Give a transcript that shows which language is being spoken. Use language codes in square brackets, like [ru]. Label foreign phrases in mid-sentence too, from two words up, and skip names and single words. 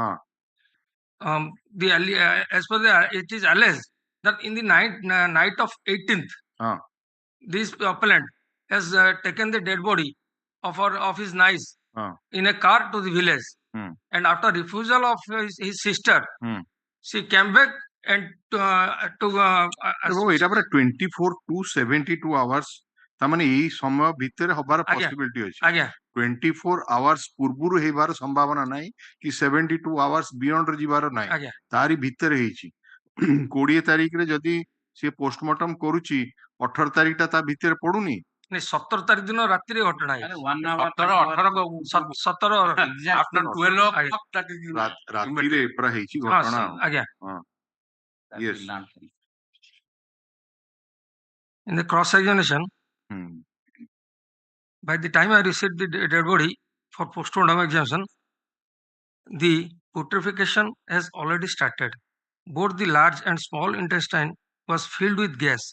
[en] As per it is alleged that in the night of 18th, this appellant has taken the dead body of his niece in a car to the village. And after refusal of his sister, she came back and [or] ଏଟା ପରେ 24 [en] to 72 hours [or] ତାମାନେ ଏଇ ସମୟ ଭିତରେ ହବାର possibility ଅଛି। 24 hours ପୂର୍ବରୁ ହେଇବାର ସମ୍ଭାବନା ନାହିଁ କି [en] 72 hours beyond [or] ରେ ଯିବାର ନାହିଁ। ତାରି ଭିତରେ ହେଇଛି। 20 ତାରିଖରେ ଯଦି ସେ ପୋଷ୍ଟମର୍ଟମ କରୁଛି 18 ତାରିଖଟା ତା ଭିତରେ ପଡୁନି। 17 ତାରିଖ ଦିନ ରାତିରେ ଘଟଣା ହେଇଛି। 17 [en] after 12 o'clock that is [or] ରାତିରେ ପୁରା ହେଇଛି ଘଟଣା। ଆଜ୍ଞା। [en] Yes. In the cross examination, By the time I received the dead body for post-mortem examination, the putrefaction has already started. Both the large and small intestine was filled with gas.